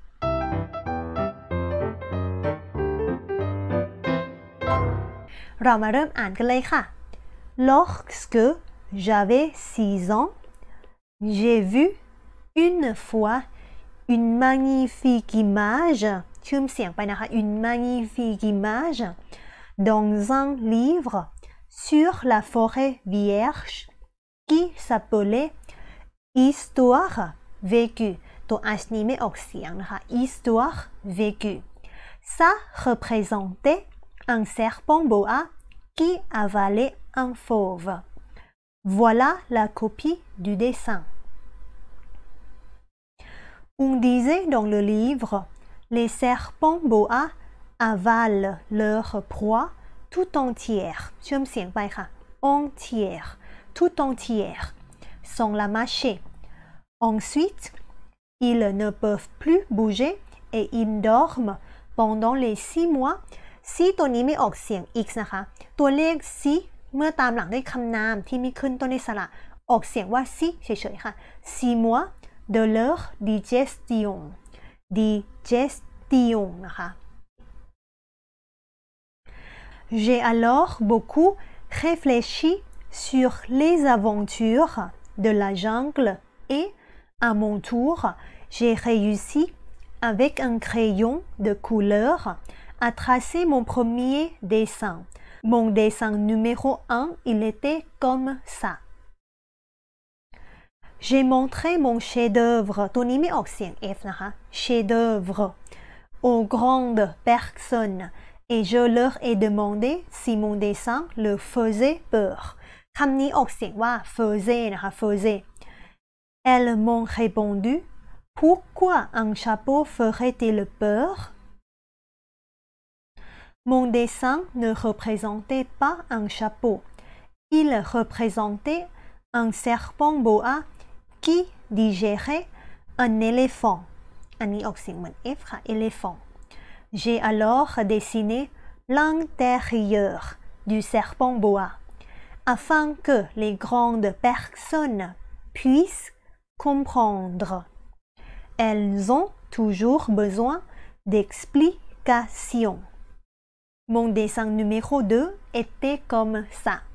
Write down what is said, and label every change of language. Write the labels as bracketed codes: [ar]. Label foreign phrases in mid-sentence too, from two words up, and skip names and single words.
[th] เรามาเริ่มอ่านกันเลยค่ะ [fr] Lorsque j'avais 6 ans, j'ai vu une fois une magnifique image [th] ชื่อเสียงไปนะคะ [fr] une magnifique image dans un livre sur la forêt vierge qui s'appelait Histoire vécue [th] ตัว H นี้ไม่ออกเสียงนะคะ [fr] Histoire vécue ça représentait un serpent boa qui avalait un fauve. Voilà la copie du dessin. On disait dans le livre, les serpents boa avalent leur proie tout entière. [th] เชื่อมเสียงไปค่ะ [fr] entière, tout entière, sans la mâcher. Ensuite, ils ne peuvent plus bouger et ils dorment pendant les 6 mois [th] C ตัวนี้ไม่ออกเสียง x นะคะตัวเลข c เมื่อตามหลังด้วยคำนามที่มีขึ้นต้นด้วยสระออกเสียงว่า c เฉยๆค่ะ [fr] 6 mois de leur digestion digestion นะคะ J'ai alors beaucoup réfléchi sur les aventures de la jungle et à mon tour j'ai réussi avec un crayon de couleur à tracer mon premier dessin. Mon dessin numéro 1, il était comme ça. J'ai montré mon chef-d'œuvre, [th] ตัวนี้ไม่ออกเสียง F นะคะ [fr] chef-d'œuvre, aux grandes personnes et je leur ai demandé si mon dessin leur faisait peur. [th] คำนี้ออกเสียงว่า faisait นะคะ faisait. [fr] Elles m'ont répondu, pourquoi un chapeau ferait-il peur?Mon dessin ne représentait pas un chapeau. Il représentait un serpent boa qui digérait un éléphant. [th] อันนี้ออกเสียงเหมือน F ค่ะ éléphant. [fr] J'ai alors dessiné l'intérieur du serpent boa afin que les grandes personnes puissent comprendre. Elles ont toujours besoin d'explications.Mon dessin numéro 2 était comme ça.